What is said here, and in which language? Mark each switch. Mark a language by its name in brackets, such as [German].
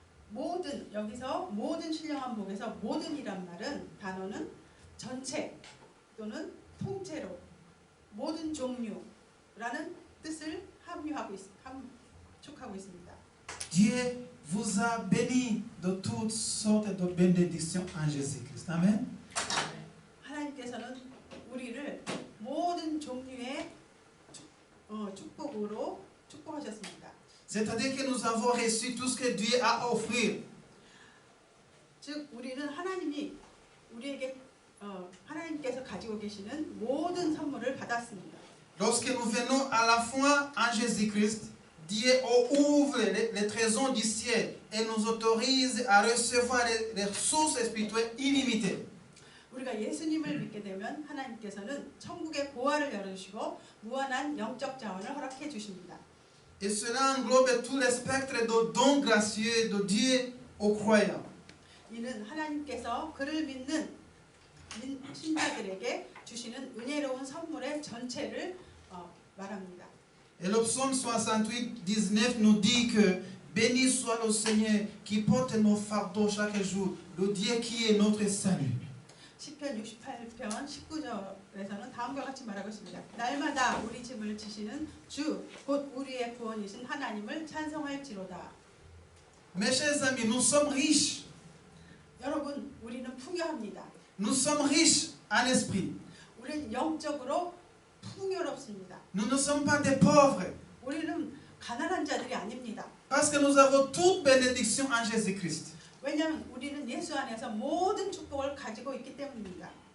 [Korean] 모든 여기서 모든 신령한 복에서 모든이란 말은 단어는 전체 또는 통째로 모든 종류라는 뜻을 함축하고 있습니다. [French] Dieu vous a béni de toutes sortes de bénédictions en Jésus-Christ. Amen. [Korean] 하나님께서는 우리를 모든 종류의 축복으로 축복하셨습니다. [French] C'est-à-dire que nous avons reçu tout ce que Dieu a à offrir. [Korean] 즉 우리는 하나님이 우리에게 하나님께서 가지고 계시는 모든 선물을 받았습니다. [French] Lorsque nous venons à la foi en Jésus-Christ, Dieu ouvre les trésors du ciel et nous autorise à recevoir les ressources spirituelles illimitées. [Korean] 우리가 예수님을 믿게 되면 하나님께서는 천국의 보화를 열어주시고 무한한 영적 자원을 허락해 주십니다. [French] Et cela englobe tout le spectre de dons gracieux de Dieu aux croyants. [Korean] 이는 하나님께서 그를 믿는 신자들에게 주시는 은혜로운 선물의 전체를 말합니다. [French] Et le psaume 68, 19 nous dit que béni soit le Seigneur qui porte nos fardeaux chaque jour, le Dieu qui est notre salut. [Korean] 시편 68편 19절에서는 다음과 같이 말하고 있습니다. 날마다 우리 짐을 지시는 주, 곧 우리의 구원이신 하나님을 찬송할지로다. [French] Mes chers amis, nous sommes riches. [Korean] 여러분, 우리는 풍요합니다. [French] Nous sommes riches en esprit. [Korean] 우리는 영적으로 풍요롭습니다. [French] Nous ne sommes pas des pauvres. [Korean] 우리는 가난한 자들이 아닙니다. [French] Parce que nous avons toute bénédiction en Jésus-Christ. [Korean] 왜냐하면 우리는 예수 안에서 모든 축복을 가지고 있기 때문입니다.